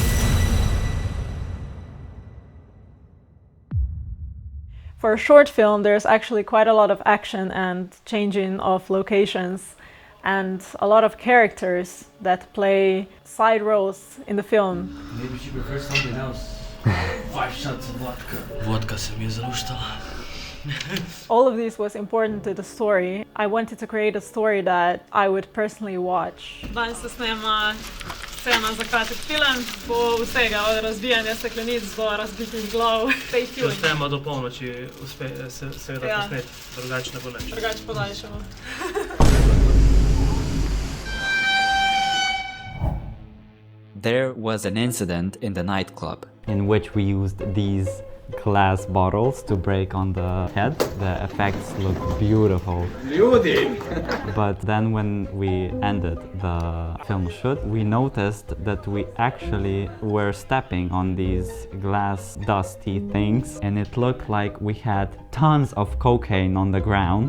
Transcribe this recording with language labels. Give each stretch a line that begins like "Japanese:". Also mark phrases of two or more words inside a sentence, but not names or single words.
English: For a short film, there's actually quite a lot of action and changing of locations and a lot of characters that play side roles in the film. Maybe she prefers something else. 5 shots of vodka.
Slovenian: Vodka se mi je zaluštala.
English: All of this was important to the story. I wanted to create a story that I would personally watch.
Slovenian: Danes se snema scena za kratek film, bo vsega od razbijanja steklenic do razbitih glav.
English: Stay tuned.
Slovenian: Uspemo do polnoči seveda posneti, drugače ne bo nič. Drugače podaljšamo.
English: There was an incident in the nightclub In which we used these glass bottles to break on the head. The effects look beautiful. But then when we ended the film shoot, we noticed that we actually were stepping on these glass dusty things, and it looked like we had tons of cocaine on the ground.